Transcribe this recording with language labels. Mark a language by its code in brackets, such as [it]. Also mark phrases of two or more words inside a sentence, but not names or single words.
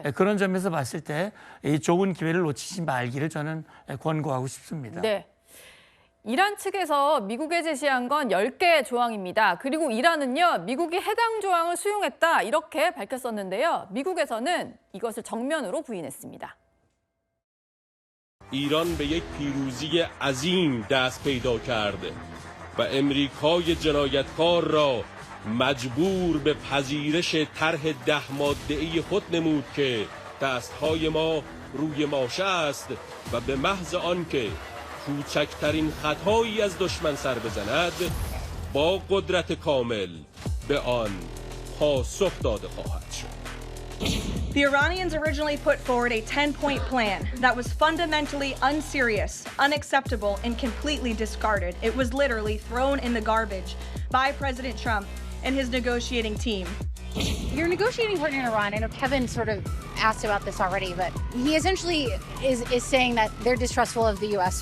[ko] 그런 점에서 봤을 때 이 좋은 기회를 놓치지 말기를 저는 권고하고 싶습니다. 네. 이란 측에서 미국에 제시한 건 10개 조항입니다. 그리고 이란은요, 미국이 해당 조항을 수용했다 이렇게 밝혔었는데요. 미국에서는 이것을 정면으로 부인했습니다. [fa] ایران به یک پیروزی عظیم دست پیدا کرد و امریکای جنایتکار را مجبور به پذیرش طرح 10 ماده‌ای خود نمود که دستهای ما روی ماشه است و به محض آنکه کوچکترین خطایی از دشمن سر بزند با قدرت کامل به آن پاسخ داده خواهد شد. [en] The Iranians originally put forward a 10-point plan that was fundamentally unserious, unacceptable, and completely discarded. It was literally thrown in the garbage by President Trump and his negotiating team. Your negotiating partner in Iran, I know Kevin sort of asked about this already, but he essentially is saying that they're distrustful of the U.S.